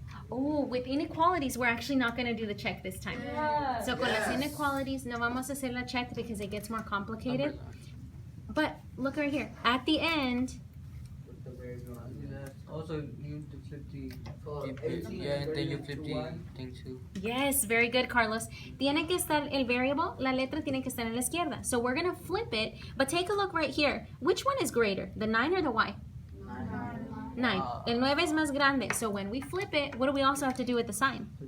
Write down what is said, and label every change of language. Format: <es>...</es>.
<en>Oh, with inequalities, we're actually not going to do the check this time.</en> <es>So con las inequalities, no vamos a hacer la check</es> <en>because it gets more complicated. But look right here. At the end, With the variable on the left. Also, you have to flip the. Yeah, and then you flip the one. thing too. yes, very good, Carlos.</en> <es>Tiene que estar el variable, la letra tiene que estar en la izquierda.</es> <en>So we're going to flip it, but take a look right here. Which one is greater, the 9 or the y? 9.</en> <es>El 9 es más grande.</es> <en>So when we flip it, what do we also have to do with the sign?</en>